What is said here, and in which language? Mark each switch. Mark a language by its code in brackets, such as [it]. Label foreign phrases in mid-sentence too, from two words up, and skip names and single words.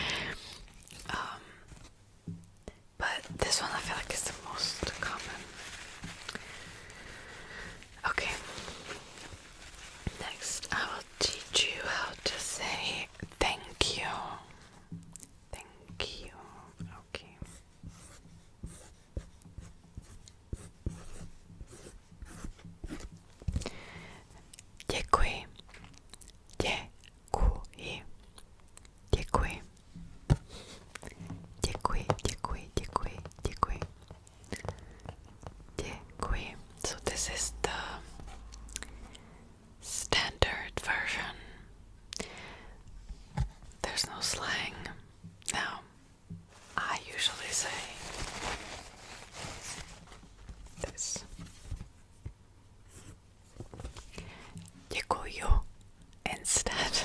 [en] But this one I feel like is the most common. Okay. Next, I will teach you how to say thank you. Thank you. Okay. [cs] Děkuji. Děkuji. Děkuji. Děkuji, děkuji, děkuji, děkuji. Děkuji. [en] So this is the standard version. There's no slang. Now, I usually say this. [cs] Děkuju instead.